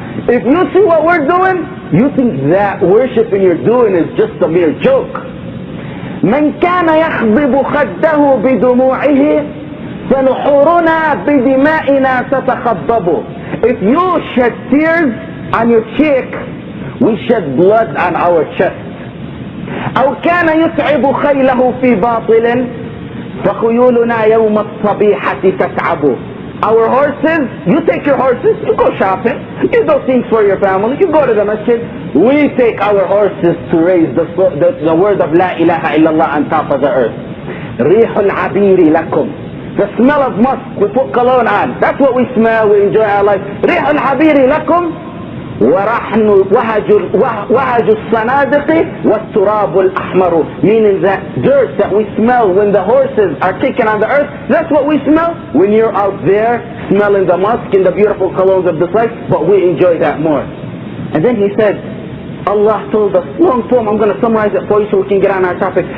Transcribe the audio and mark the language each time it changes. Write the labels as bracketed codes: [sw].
[en] If you see what we're doing, you think that worshiping you're doing is just a mere joke. [ar] من كان يخضب خده بدموعه فنحورنا بدمائنا تتخضب. [en] If you shed tears on your cheek, we shed blood on our chest. [ar] أو كان يتعب خيله في باطل فخيولنا يوم الصبيحة تتعب. [en] Our horses, you take your horses, you go shopping, you do things for your family, you go to the masjid. We take our horses to raise the word of La ilaha illallah on top of the earth. [ar] Rihul abiri lakum. [en] The smell of musk, we put cologne on. That's what we smell, we enjoy our life. [ar] Rihul abiri lakum. ورحن وهج الصنادق والتراب الأحمر. [en] Meaning that dirt that we smell when the horses are kicking on the earth, that's what we smell when you're out there smelling the musk and the beautiful colognes of this life, but we enjoy that more. And then he said, Allah told us, long poem, I'm going to summarize it for you so we can get on our topic.